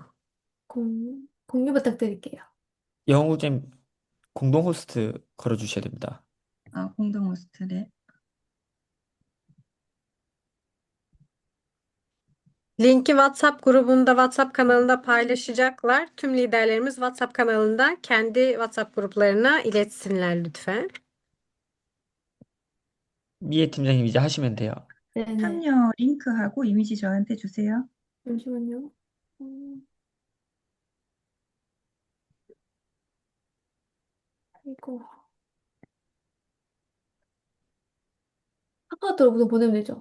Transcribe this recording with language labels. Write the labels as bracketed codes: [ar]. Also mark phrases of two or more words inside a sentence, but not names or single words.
[ko] 공유 부탁드릴게요. 영우잼 공동 호스트 걸어주셔야 됩니다. 공동 호스트래. [tr] Linki WhatsApp grubunda, WhatsApp kanalında paylaşacaklar. Tüm liderlerimiz WhatsApp kanalında kendi WhatsApp gruplarına iletsinler lütfen. [ko] 미애 팀장님 이제 하시면 돼요. 네네. 참여 링크하고 이미지 저한테 주세요. 잠시만요. 이거 카카오톡으로 보내면 되죠?